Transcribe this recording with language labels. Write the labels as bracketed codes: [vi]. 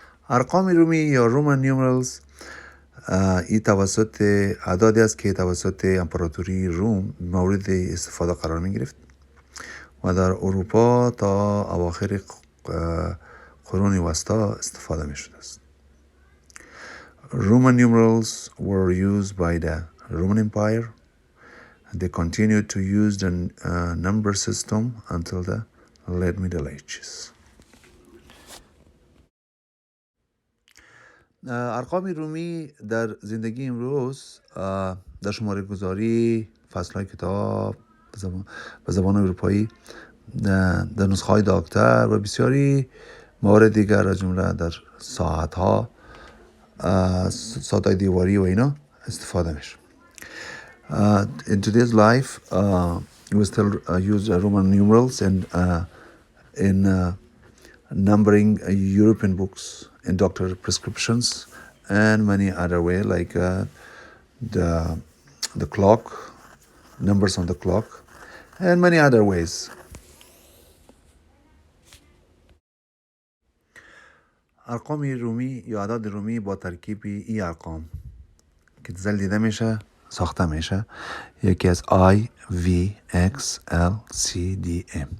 [fa] ارقام رومی یا [en] Roman numerals [fa] این توسط اعدادی است که توسط امپراتوری روم مورد استفاده قرار می گرفت و در اروپا تا اواخر قرون وسطا استفاده می شده است. [en] Roman numerals were used by the Roman Empire. They continued to use the number system until the late Middle Ages. [fa] ارقام رومی در زندگی امروز در شماره گذاری فصل‌های کتاب به زبان اروپایی، در نسخه‌های داکتر و بسیاری موارد دیگر از جمله در ساعت‌ها، ساعت‌های دیواری و اینا استفاده میشه. [en] In today's life, we still use Roman numerals and in numbering European books, in doctor prescriptions, and many other way like the clock, numbers on the clock, and many other ways. [fa] ارقام رومی یا اعداد رومی با ترکیب این ارقام که دیده میشه ساخته میشه. یکی از I, V, X, L, C, D, M.